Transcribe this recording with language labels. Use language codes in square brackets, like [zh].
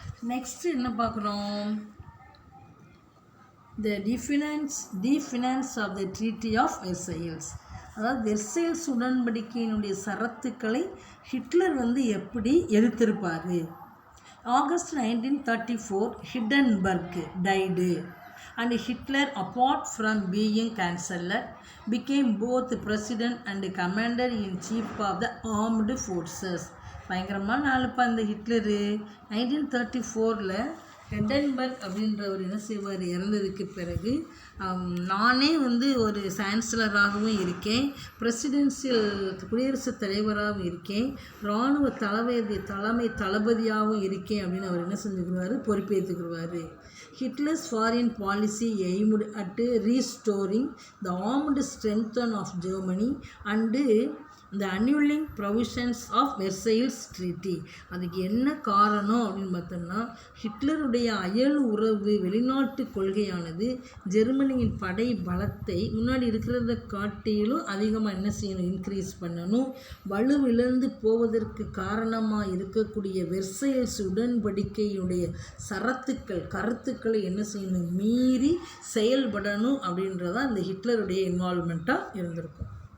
[en] next [ta] என்ன பார்க்குறோம், [en] The defence of the treaty of Versailles. [ta] அதாவது வெர்சைல்ஸ் உடன்படிக்கையினுடைய சரத்துக்களை ஹிட்லர் வந்து எப்படி எதிர்த்திருப்பார். [en] August 1934, Hindenburg died, and Hitler, apart from being Chancellor, became both President and Commander-in-Chief of the Armed Forces. [ta] பயங்கரமான ஆளுப்பா இந்த Hitler. 1934 Hindenburg அப்படின்றவர் என்ன செய்வார், இறந்ததுக்கு பிறகு நானே வந்து ஒரு சான்சலராகவும் இருக்கேன், பிரசிடென்சியல் குடியரசுத் தலைவராகவும் இருக்கேன், இராணுவ தலைமை தளபதியாகவும் இருக்கேன் அப்படின்னு அவர் என்ன செஞ்சுக்கிடுவார், பொறுப்பேற்றுக்கிடுவார். [en] Hitler's foreign policy aimed at restoring the armed strength of Germany and the annulling provisions of Versailles Treaty. [ta] அதுக்கு என்ன காரணம் அப்படின்னு பார்த்தோம்னா, ஹிட்லருடைய அயல் உறவு வெளிநாட்டு கொள்கையானது ஜெர்மனியின் படை பலத்தை முன்னாடி இருக்கிறத காட்டிலும் அதிகமாக என்ன செய்யணும், இன்க்ரீஸ் பண்ணணும். வலுவிழந்து போவதற்கு காரணமாக இருக்கக்கூடிய வெர்சைல்ஸ் உடன்படிக்கையுடைய கருத்துக்களை என்ன செய்யணும், மீறி செயல்படணும் அப்படின்றதான் இந்த ஹிட்லருடைய இன்வால்மெண்ட்டாக இருந்திருக்கும்.